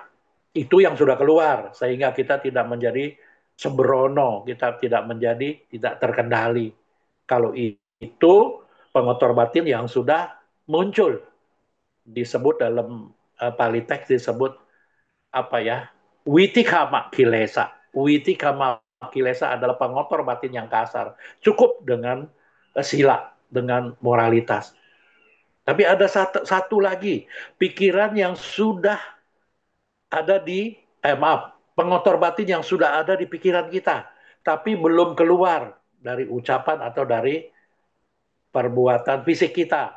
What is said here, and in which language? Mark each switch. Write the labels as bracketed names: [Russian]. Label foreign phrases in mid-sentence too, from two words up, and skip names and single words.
[Indonesian] Itu yang sudah keluar, sehingga kita tidak menjadi sembrono, kita tidak terkendali. Kalau itu pengotor batin yang sudah muncul, disebut dalam Pali teks disebut apa ya? [Pali] Witikama kilesa. Witikama kilesa [Indonesian] adalah pengotor batin yang kasar. Cukup dengan sila, dengan moralitas. Tapi ada satu lagi, pikiran yang sudah ada pengotor batin yang sudah ada di pikiran kita, tapi belum keluar dari ucapan atau dari perbuatan fisik kita.